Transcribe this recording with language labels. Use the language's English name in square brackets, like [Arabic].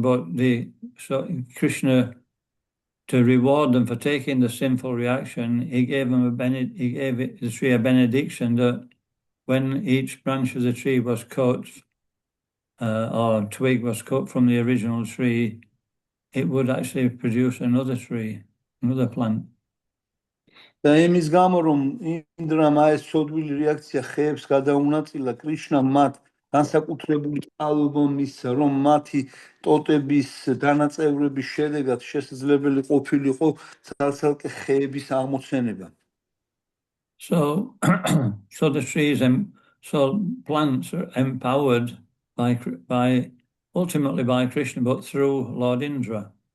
[English] But Krishna, to reward them for taking the sinful reaction, he gave the tree a benediction that when each branch of the tree was cut, or twig was cut from the original tree, it would actually produce another tree, another plant. [Georgian] და იმის გამო რომ ინდრამ ეს ცოდვილი რეაქცია ხეებს გადაუნაწილა კრიშნამ მათ განსაკუთრებული წყალობა მისცა რომ მათი ტოტების დანაწევრების შედეგად შესაძლებელი ყოფილიყო ცალ-ცალკე ხეების აღმოცენება. [English] So, so the trees, so plants are empowered by ultimately by Krishna, but through Lord Indra.